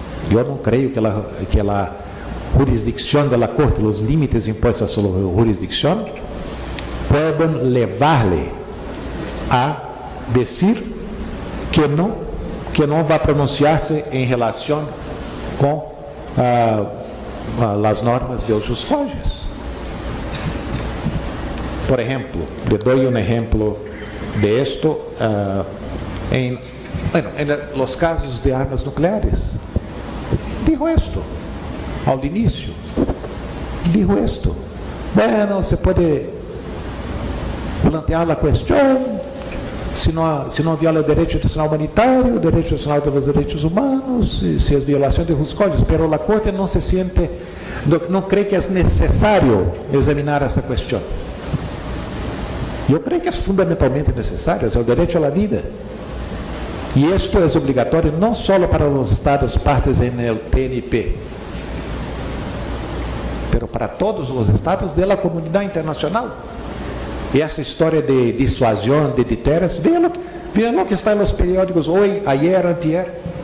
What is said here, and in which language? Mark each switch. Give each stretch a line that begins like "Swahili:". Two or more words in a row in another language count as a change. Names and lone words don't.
Portuguese: Eu não creio que a jurisdicção da Corte, os limites impostos à sua jurisdicção, podem levar-lhe a dizer que não vai pronunciar-se em relação com as normas de jus cogens. Por exemplo,
Spanish: le doy um exemplo de esto em los casos de armas nucleares. Dijo esto ao início. Dijo esto.
Portuguese: Bueno, se pode plantear a questão se não viola o direito internacional humanitário, o direito internacional dos direitos humanos, se é violação de jus cogens, mas a Corte não se siente, não crê que é necessário examinar esta questão. Eu creio que é fundamentalmente necessário, é o direito à vida.
Spanish: Y esto es obligatorio no solo para los estados partes en el TNP, pero para todos los estados de la comunidad internacional. Y esa historia de disuasión, de deterrence, vean lo que está en los periódicos hoy, ayer, antier.